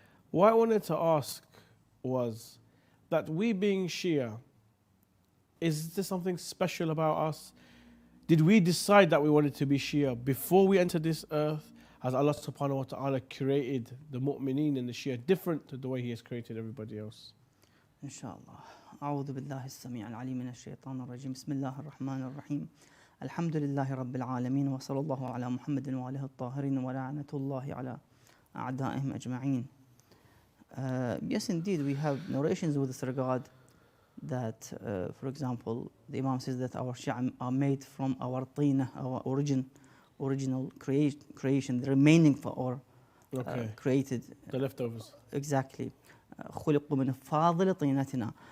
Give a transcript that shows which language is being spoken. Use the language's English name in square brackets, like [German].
[English] What I wanted to ask was that we being Shia, is there something special about us? Did we decide that we wanted to be Shia before we entered this earth? Has Allah subhanahu wa ta'ala created the mu'mineen and the Shia different to the way He has created everybody else? Inshallah. [Arabic] أعوذ بالله السميع العليم من الشيطان الرجيم. بسم الله الرحمن الرحيم. الحمد لله رب العالمين وصلى الله على محمد وآله الطاهرين ولعنة الله على أعدائهم أجمعين. [English] Yes, indeed, we have narrations with this regard that, for example, the Imam says that our Shia are made from our tina, our original creation, the remaining for our created. The leftovers. Exactly. [Arabic] خُلِقُوا مِنْ فَاضِلِ طِينَتِنَا.